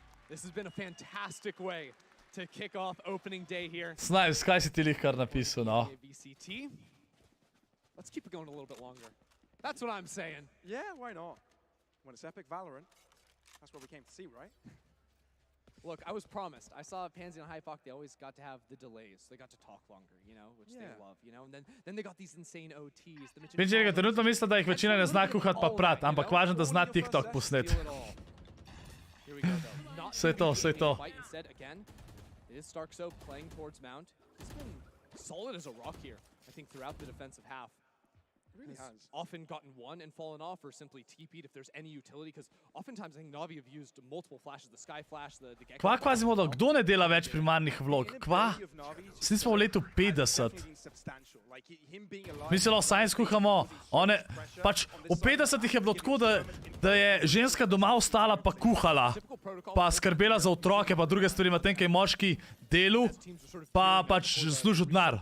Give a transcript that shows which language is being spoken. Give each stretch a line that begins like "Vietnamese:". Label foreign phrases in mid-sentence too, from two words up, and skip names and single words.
English: This has been a fantastic way to kick off opening day here.
Slovenian: Snipez, kaj si ti lih kar napisal, no? VCT.
English: Let's keep it going a little bit longer. That's what I'm saying. Yeah, why not? When it's epic Valorant, that's what we came to see, right? Look, I was promised. I saw Pansy and Hypok, they always got to have the delays. They got to talk longer, you know, which they love, you know? And then they got these insane OTs.
Slovenian: Pinčerga, trenutno misli, da jih večina ne zna kuhat pa prat, ampak važno, da zna TikTok posnet. Vse to, vse to.
English: It is StarkSo playing towards Mount. He's been solid as a rock here, I think, throughout the defensive half. Really has. Often gotten one and fallen off or simply TP'd if there's any utility, because oftentimes I think Na'Vi have used multiple flashes, the Sky Flash, the Gecko.
Slovenian: Kva kvazimo, da kdo ne dela več primarnih vlog? Kva? Vsi smo v letu 50. Mi se lahko sami skuhamo, one, pač v 50-ih je bilo tako, da je ženska doma ostala pa kuhala, pa skrbela za otroke, pa druge stvari, medtem ko je moški delu, pa pač služil denar.